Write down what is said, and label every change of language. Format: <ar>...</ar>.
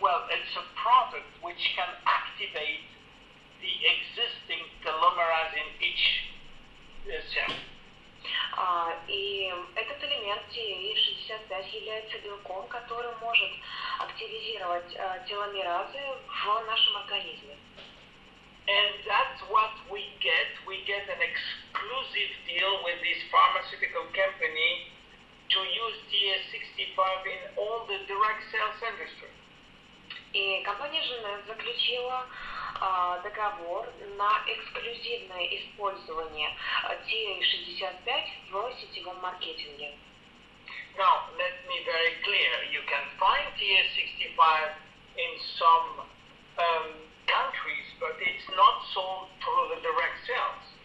<en>it's a product which can activate the existing telomerase in each cell.</en> <ru>И этот элемент TE65 является белком, который может активизировать теломеразы в нашем организме.</ru> <en>And that's what we get. We get an exclusive deal with this pharmaceutical company to use TE65 in all the direct sales industry.</en> <ru>И компания JEUNESSE заключила договор на эксклюзивное использование TE65 в сетевом маркетинге.</ru> <en>Now, let me very clear. You can find TE65 in some countries, but it's not sold through the direct sales.</en>